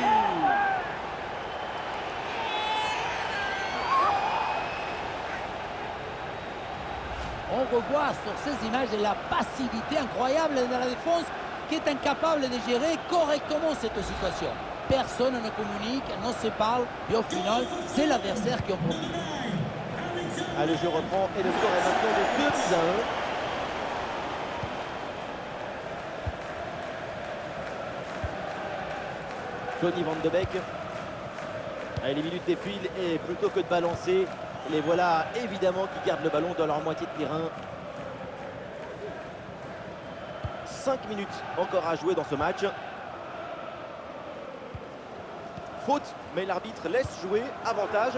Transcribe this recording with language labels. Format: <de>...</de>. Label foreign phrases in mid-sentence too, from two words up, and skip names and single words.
<fr>On revoit sur ces images la passivité incroyable de la défense qui est incapable de gérer correctement cette situation. Personne ne communique, ne se parle et au final, c'est l'adversaire qui en profite. Ah, le jeu reprend et le score est maintenant de 2-1. Tony Van de Beek. Allez, les minutes défilent et plutôt que de balancer, les voilà évidemment qui gardent le ballon dans leur moitié de terrain. 5 minutes encore à jouer dans ce match. Faute, mais l'arbitre laisse jouer, avantage.</fr>